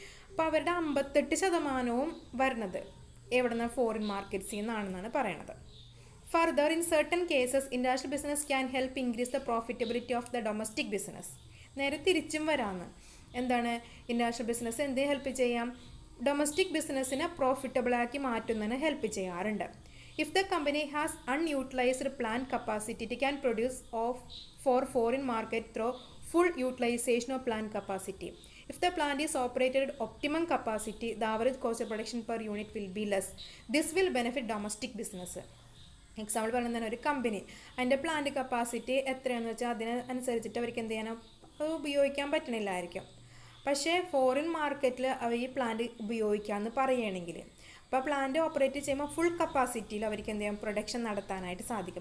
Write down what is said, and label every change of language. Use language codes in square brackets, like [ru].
[ml] അപ്പോൾ അവരുടെ 58% വരുന്നത് എവിടെ നിന്ന്, ഫോറിൻ മാർക്കറ്റ്സിൽ നിന്നാണെന്നാണ് പറയണത്. [en] Further, in certain cases international business can help increase the profitability of the domestic business. [ml] നേരെ തിരിച്ചും വരാമെന്ന്, എന്താണ്, ഇൻ്റർനാഷണൽ ബിസിനസ് എന്ത് ഹെൽപ്പ് ചെയ്യാം, ഡൊമസ്റ്റിക് ബിസിനസ്സിനെ പ്രോഫിറ്റബിളാക്കി മാറ്റുന്നതിന് ഹെൽപ്പ് ചെയ്യാറുണ്ട്. [en] If the company has unutilized plant capacity, it can produce for foreign market through full utilization of plant capacity. If the plant is operated at optimum capacity, the average cost of production per unit will be less. This will benefit domestic business. [ml] Example പറയുന്നത്, ഒരു company അതിൻ്റെ plant capacity എത്രയാണെന്ന് വെച്ചാൽ അതിനനുസരിച്ചിട്ട് അവർക്ക് എന്ത് ചെയ്യാനോ ഉപയോഗിക്കാൻ പറ്റണില്ലായിരിക്കും. പക്ഷേ ഫോറിൻ മാർക്കറ്റിൽ അവർ ഈ പ്ലാന്റ് ഉപയോഗിക്കാമെന്ന് പറയുകയാണെങ്കിൽ, അപ്പോൾ പ്ലാന്റ് ഓപ്പറേറ്റ് ചെയ്യുമ്പോൾ ഫുൾ കപ്പാസിറ്റിയിൽ അവർക്ക് എന്ത് ചെയ്യാം, പ്രൊഡക്ഷൻ നടത്താനായിട്ട് സാധിക്കും.